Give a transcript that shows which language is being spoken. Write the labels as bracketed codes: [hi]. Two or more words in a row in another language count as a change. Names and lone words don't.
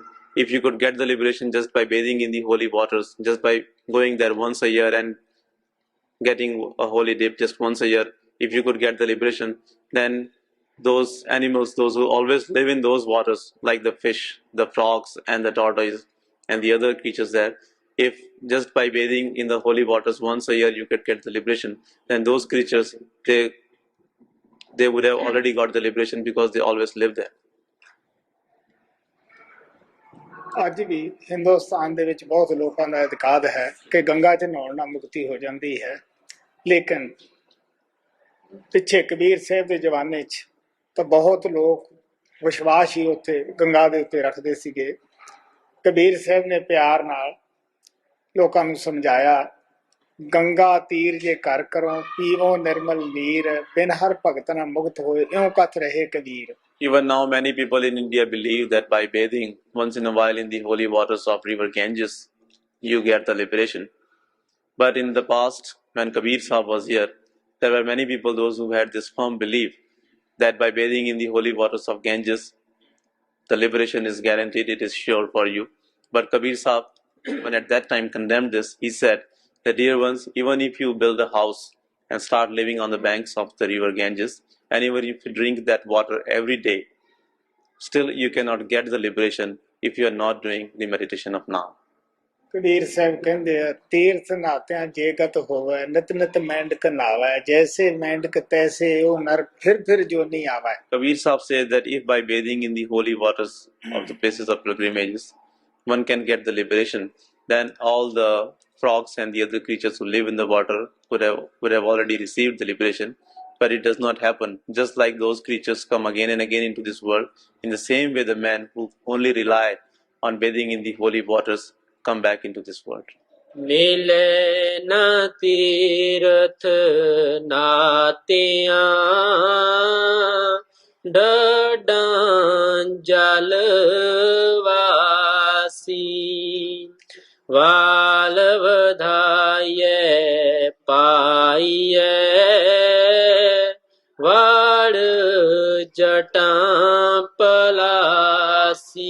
[en] If you could get the liberation just by bathing in the holy waters, just by going there once a year and getting a holy dip just once a year, if you could get the liberation, then those animals, those who always live in those waters, like the fish, the frogs, and the tortoise, and the other creatures there, if just by bathing in the holy waters once a year you could get the liberation, then those creatures, they would have already got the liberation because they always live there. [pa] ਅੱਜ ਵੀ ਹਿੰਦੁਸਤਾਨ ਦੇ ਵਿੱਚ ਬਹੁਤ ਲੋਕਾਂ ਦਾ ਇਤਕਾਦ ਹੈ ਕਿ ਗੰਗਾ 'ਚ ਨਹਾਉਣ ਨਾਲ ਮੁਕਤੀ ਹੋ ਜਾਂਦੀ ਹੈ। ਲੇਕਿਨ ਪਿੱਛੇ ਕਬੀਰ ਸਾਹਿਬ ਦੇ ਜ਼ਮਾਨੇ 'ਚ ਤਾਂ ਬਹੁਤ ਲੋਕ ਵਿਸ਼ਵਾਸ ਹੀ ਉੱਥੇ ਗੰਗਾ ਦੇ ਉੱਤੇ ਰੱਖਦੇ ਸੀਗੇ। ਕਬੀਰ ਸਾਹਿਬ ਨੇ ਪਿਆਰ ਨਾਲ ਲੋਕਾਂ ਨੂੰ ਸਮਝਾਇਆ, ਗੰਗਾ ਤੀਰ ਜੇ ਘਰ ਕਰੋ ਪੀਵੋ ਨਿਰਮਲ ਨੀਰ, ਬਿਨ ਹਰ ਭਗਤ ਨਾ ਮੁਕਤ ਹੋਏ ਇਉਂ ਕਥ ਰਹੇ ਕਬੀਰ। [en] Even now, many people in India believe that by bathing once in a while in the holy waters of river Ganges, you get the liberation. But in the past, when Kabir Sahib was here, there were many people, those who had this firm belief that by bathing in the holy waters of Ganges, the liberation is guaranteed, it is sure for you. But Kabir Sahib, when at that time condemned this, he said that, dear ones, even if you build a house and start living on the banks of the river Ganges, and even if you drink that water every day, still you cannot get the liberation if you are not doing the meditation of Naam. [pa] ਕਬੀਰ ਸਾਹਿਬ ਕਹਿੰਦੇ ਆ, ਤੀਰਥ ਨਾਤਿਆਂ ਜੇਗਤ ਹੋਵੇ, ਨਿਤ ਨਿਤ ਮੈਂਡਕ ਨਾਵੈ, ਜੈਸੇ ਮੈਂਡਕ ਤੈਸੇ ਉਹ ਨਰ ਫਿਰ ਜੋਨੀ ਆਵੈ। [en] Kabir Sahib says that if by bathing in the holy waters of the places of pilgrimages, one can get the liberation, then all the frogs and the other creatures who live in the water would have already received the liberation. But it does not happen. Just like those creatures come again and again into this world, in the same way the men who only rely on bathing in the holy waters come back into this world. [pa] ਮਿਲੇ ਨ ਤੀਰਥ ਨਾਤਿਆਂ, ਡਡਾਂ ਜਲ ਵਾਸੀ, ਵਾਲ ਵਧਾਈਏ ਪਾਈਏ, ਵਾੜ ਜਟਾਂ ਪਲਾਸੀ।